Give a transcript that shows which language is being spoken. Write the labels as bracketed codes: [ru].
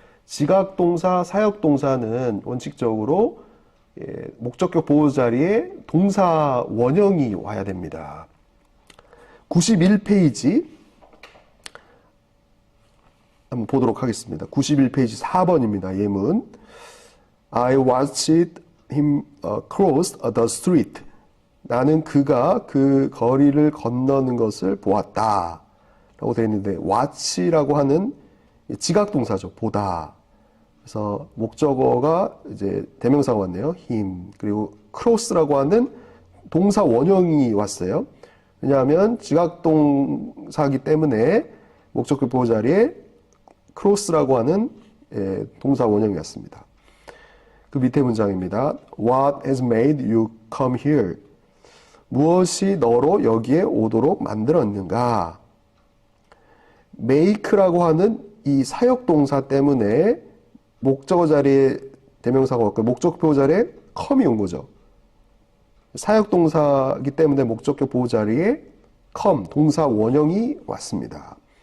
[ko] 지각동사, 사역동사는 원칙적으로 목적격 보호 자리에 동사 원형이 와야 됩니다. 91페이지 한번 보도록 하겠습니다. 91페이지 4번입니다. 예문. [en] I watched him cross the street. [ko] 나는 그가 그 거리를 건너는 것을 보았다. 라고 되어 있는데 watch라고 하는 지각동사죠. 보다. 그래서 목적어가 이제 대명사가 왔네요. [en] him. [ko] 그리고 cross라고 하는 동사 원형이 왔어요. 왜냐하면 지각동사이기 때문에 목적격 보호 자리에 cross라고 하는 동사 원형이 왔습니다. 그 밑에 문장입니다. [en] What has made you come here? [ko] 무엇이 너로 여기에 오도록 만들었는가? make라고 하는 이 사역동사 때문에 목적어 자리에 대명사가 왔고 목적격 보호 자리에 come이 온 거죠. 사역동사이기 때문에 목적격 보호 자리에 come, 동사 원형이 왔습니다.